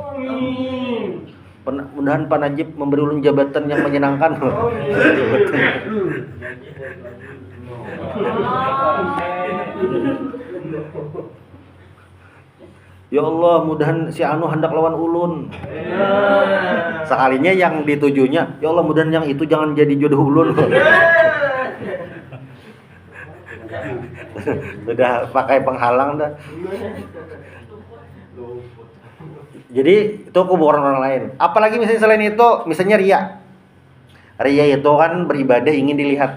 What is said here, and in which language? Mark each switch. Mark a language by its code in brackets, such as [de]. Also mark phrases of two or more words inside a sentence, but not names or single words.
[bjn] Mudahan Pak Najib memberi ulun jabatan yang menyenangkan. [ar] Ya Allah, [bjn] mudahan si Anu hendak lawan ulun. [id] Sekalinya yang ditujunya, [ar] ya Allah, [bjn] mudahan yang itu jangan jadi jodoh ulun. Sudah pakai penghalang dah. [id] Jadi itu kuburan orang lain. Apalagi misalnya selain itu, misalnya ria. Ria itu kan beribadah ingin dilihat.